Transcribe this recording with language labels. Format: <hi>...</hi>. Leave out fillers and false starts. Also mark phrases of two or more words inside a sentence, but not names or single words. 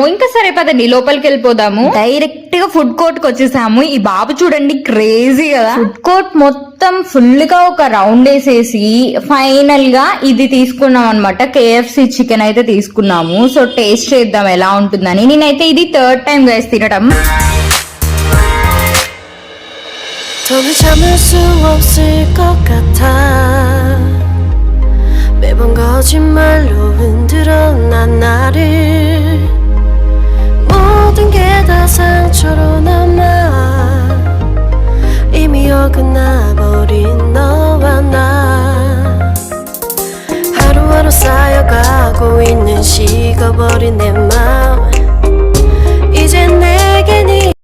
<te>ఇంకా సరే పదండి లోపలికి వెళ్ళిపోదాము. డైరెక్ట్ గా</te> <en>food court</en> <te>కి వచ్చేసాము. ఈ బాబు చూడండి క్రేజీ కదా.</te> <en>food court</en> <te>మొత్తం ఫుల్ గా ఒక రౌండ్ వేసేసి ఫైనల్ గా ఇది తీసుకున్నాం అనమాట. KFC చికెన్ అయితే తీసుకున్నాము.</te> <en>so taste</en> <te>చేద్దాం ఎలా ఉంటుందని. నేనైతే ఇది</te> <en>third time guys</en> <te>తినడం.</te> <ko>매번 거짓말로 흔들어 난 나를 모든 게 다 상처로 남아 이미 어긋나버린 너와 나 하루하루 쌓여가고 있는 식어버린 내 마음 이제 내게 네</ko>